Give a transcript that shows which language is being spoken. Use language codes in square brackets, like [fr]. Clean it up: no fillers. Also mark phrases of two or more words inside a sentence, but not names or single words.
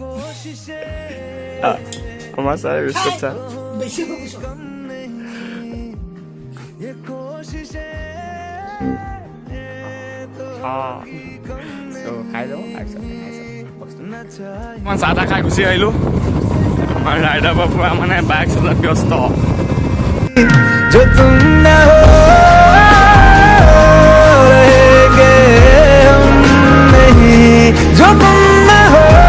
[as] আমাৰ চাৰে বিস্কুট চাহ খাই লওঁ মই চাহ তাহ খাই গুচি আহিলোঁ আমাৰ ৰাইডাৰ পৰা মানে বাইক চলোৱাত ব্যস্ত [hi] जो तुम ना हो रहेंगे हम नहीं जो तुम ना हो